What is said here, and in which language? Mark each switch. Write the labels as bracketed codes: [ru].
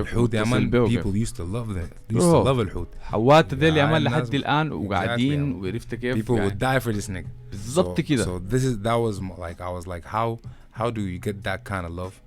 [ar] الحوت يا مان [en] people used to love الحوت. [ar] حوات ده اللي عمل لحد الآن وقاعدين وعرفت كيف. [en] People would die for this nigga. [ar] بالضبط كده. [en] So that was like I was like how do you get that kind of love?